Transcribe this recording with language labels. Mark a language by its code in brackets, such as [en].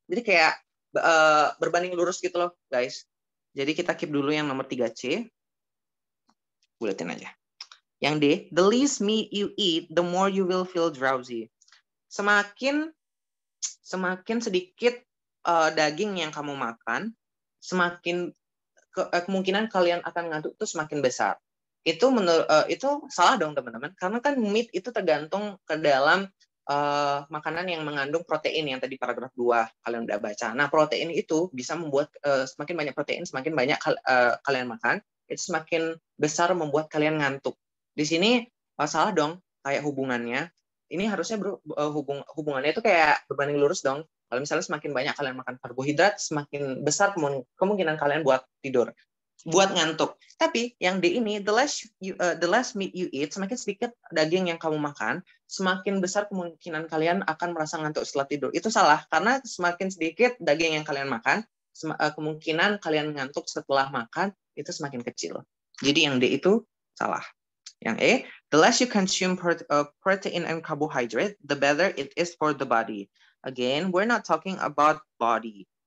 [id] Jadi kayak berbanding lurus gitu loh, guys. Jadi kita keep dulu yang nomor 3C. Buletin aja. [en] Yang D, the least meat you eat, the more you will feel drowsy. Semakin [id] semakin sedikit daging yang kamu makan, semakin kemungkinan kalian akan ngantuk itu semakin besar. Itu salah dong teman-teman, karena kan meat itu tergantung ke dalam makanan yang mengandung protein yang tadi paragraf 2 kalian udah baca. Nah, protein itu bisa membuat semakin banyak protein, semakin banyak kalian makan, itu semakin besar membuat kalian ngantuk. Di sini salah dong kayak hubungannya. Ini harusnya hubungannya itu kayak berbanding lurus dong. Kalau misalnya semakin banyak kalian makan karbohidrat, semakin besar kemungkinan kalian buat tidur, buat ngantuk. Tapi yang D ini, [en] the less meat you eat, [id] semakin sedikit daging yang kamu makan, semakin besar kemungkinan kalian akan merasa ngantuk setelah tidur. Itu salah, karena semakin sedikit daging yang kalian makan, kemungkinan kalian ngantuk setelah makan itu semakin kecil. Jadi yang D itu salah. [en] Yang E, the less you consume protein and carbohydrate, the better it is for the body. Again, we're not talking about body.